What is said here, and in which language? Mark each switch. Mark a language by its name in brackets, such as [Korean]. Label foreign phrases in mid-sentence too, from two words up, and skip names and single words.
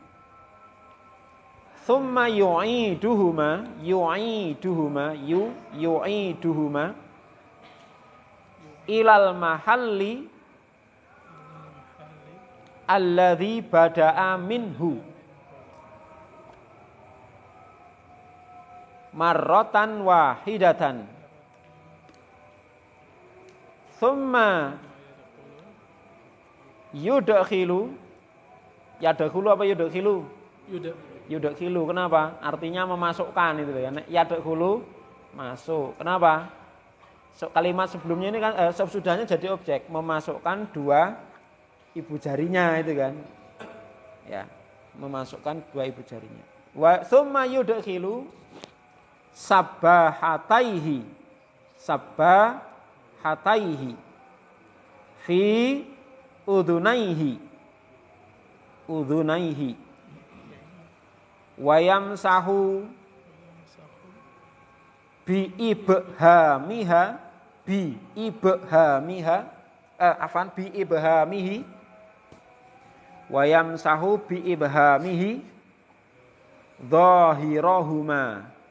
[Arabic] ثم يعيدهما إلى المحل الذي بدأ منه مرة واحدة. ثم يدخل. Yadakhilu apa yudakhilu? Yudakhilu. [Indonesian] Kenapa? Artinya memasukkan itu ya. Yadakhilu masuk. Kenapa? Kalimat sebelumnya ini kan sesudahnya jadi objek, memasukkan 2 ibu jarinya itu kan. Ya, memasukkan 2 ibu jarinya. [Arabic] وثم يدخل سبابتيه في أذنيه ويمسح بإبهامه ويمسح بإبهامه ظاهرهما.